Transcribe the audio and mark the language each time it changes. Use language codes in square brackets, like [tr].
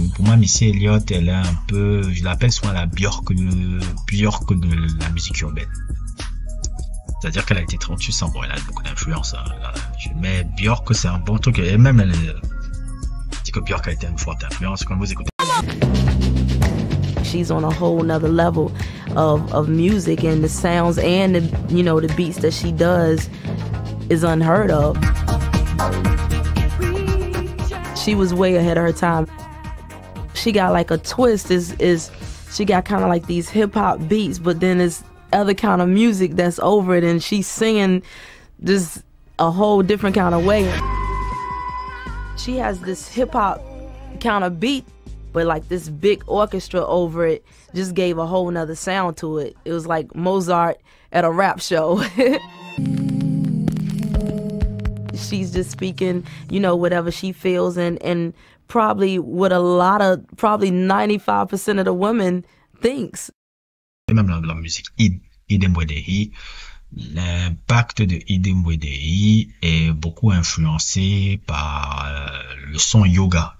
[fr] Pour moi, Missy Elliott, elle est un peu, je l'appelle souvent la Björk de la musique urbaine. C'est-à-dire qu'elle a été 38 ans. Bon, elle a beaucoup d'influence. Hein. Mais Björk, c'est un bon truc. Et même, elle dit que Björk a été une forte influence. Quand vous écoutez. [en] She's on a whole nother level of music, and the sounds and the, you know, the beats that she does is unheard of. She was way ahead of her time. She got like a twist, she got kind of like these hip hop beats, but then there's other kind of music that's over it, and she's singing just a whole different kind of way. She has this hip hop kind of beat, but like this big orchestra over it just gave a whole nother sound to it. It was like Mozart at a rap show. She's just speaking, you know, whatever she feels, and probably what a lot of, probably 95% of the women thinks. [fr] Même la musique Idem Wedehi, l'impact de Idem Wedehi est beaucoup influencé par le son yoga.